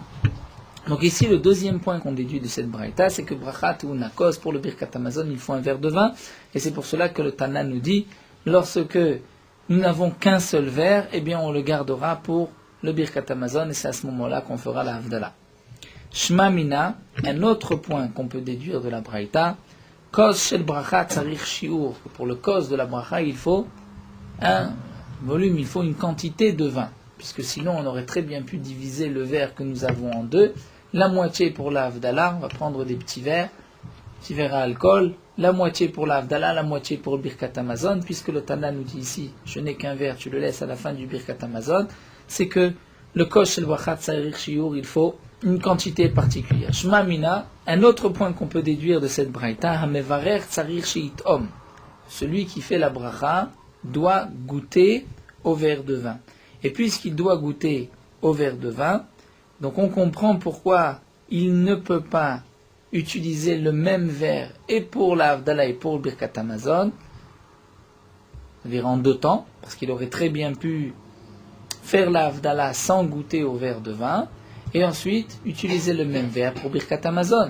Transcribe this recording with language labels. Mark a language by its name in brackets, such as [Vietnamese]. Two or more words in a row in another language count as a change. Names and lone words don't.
[French] Donc ici, le deuxième point qu'on déduit de cette braïta, c'est que [Hebrew] ברכה טעונה כוס, [French] pour le [Hebrew] ברכת המזון, [French] il faut un verre de vin, et c'est pour cela que le Tana nous dit, lorsque nous n'avons qu'un seul verre, eh bien on le gardera pour le [Hebrew] ברכת המזון, [French] et c'est à ce moment-là qu'on fera la Havdalah. [Hebrew] שמע מינה, [French] un autre point qu'on peut déduire de la braïta, [Hebrew] כוס של ברכה צריך שיעור, [French] pour le kos de la bracha, il faut un volume, il faut une quantité de vin, puisque sinon on aurait très bien pu diviser le verre que nous avons en deux, la moitié pour la Havdalah, on va prendre des petits verres à alcool, la moitié pour la Havdalah, la moitié pour le [Hebrew] ברכת המזון, [French] puisque le Tana nous dit ici, je n'ai qu'un verre, tu le laisses à la fin du [Hebrew] ברכת המזון, [French] c'est que le [Hebrew] כוס של ברכה צריך שיעור, [French] il faut une quantité particulière. [Hebrew] שמע מינה, [French] un autre point qu'on peut déduire de cette braïta, [Hebrew] המברך צריך שיטעום, [French] celui qui fait la bracha doit goûter au verre de vin. Et puisqu'il doit goûter au verre de vin, Donc on comprend pourquoi il ne peut pas utiliser le même verre et pour la Havdalah et pour le [Hebrew] ברכת המזון, [French] c'est-à-dire en 2 temps, parce qu'il aurait très bien pu faire la Havdalah sans goûter au verre de vin, et ensuite utiliser le même verre pour [Hebrew] ברכת המזון.